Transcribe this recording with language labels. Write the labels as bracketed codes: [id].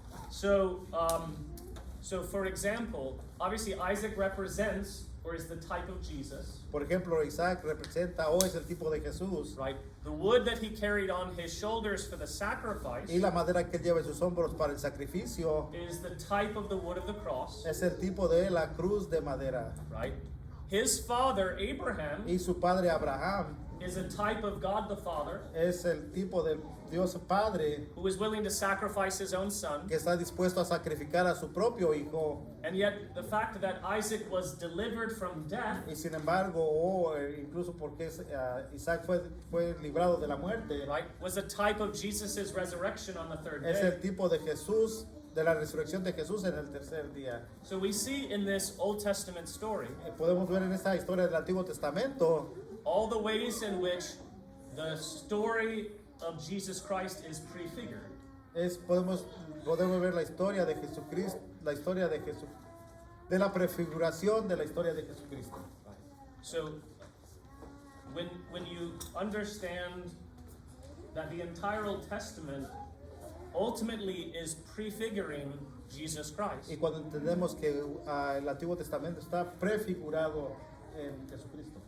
[en] So for example, obviously Isaac represents or is the type of Jesus, [es] Por ejemplo, Isaac representa o es el tipo de Jesús. [en] right? The wood that he carried on his shoulders for the sacrifice [es] Y la madera que él lleva en sus hombros para el sacrificio [en] is the type of the wood of the cross, [es] es el tipo de la cruz de madera. [en] right? His father, Abraham, [es] Y su padre Abraham [en] is a type of God the Father, [es] es el tipo de Dios Padre [en] who is willing to sacrifice his own son. [es] que está dispuesto a sacrificar a su propio hijo. [en] And yet the fact that Isaac was delivered from death [es] Y sin embargo, incluso porque Isaac fue librado de la muerte, [en] right, was a type of Jesus' resurrection on the third [es] es [en] day. [es] el tipo de Jesús, de la resurrección de Jesús en el tercer día. [en] So we see in this Old Testament story [es] Podemos ver en esta historia del Antiguo Testamento [en] all the ways in which the story of Jesus Christ is prefigured. [es] podemos ver la historia de Jesucristo, la historia de Jesús, de la prefiguración de la historia de Jesucristo. [en] So when you understand that the entire Old Testament ultimately is prefiguring Jesus Christ, [es] Y cuando entendemos que el Antiguo Testamento está prefigurado en Jesucristo,